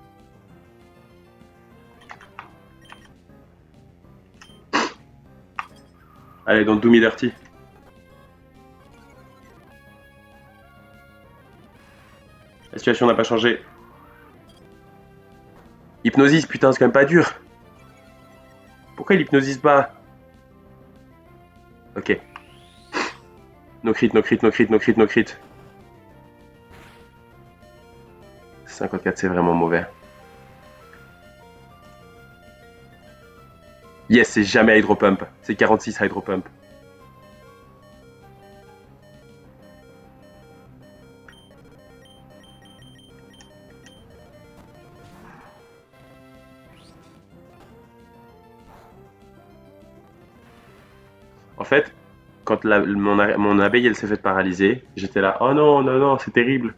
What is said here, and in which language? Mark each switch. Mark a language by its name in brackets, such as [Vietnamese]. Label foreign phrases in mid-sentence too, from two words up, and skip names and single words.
[French] Allez, donc Do Me Dirty. La situation n'a pas changé. Hypnosis, putain, c'est quand même pas dur. Pourquoi il hypnosise pas? Ok. [English] No crit, no crit, no crit, no crit, no crit. [French] 54, c'est vraiment mauvais. Yes, c'est jamais Hydro Pump. C'est 46 Hydro Pump. En fait, quand mon abeille elle s'est fait paralyser, j'étais là, oh non, non, non, c'est terrible.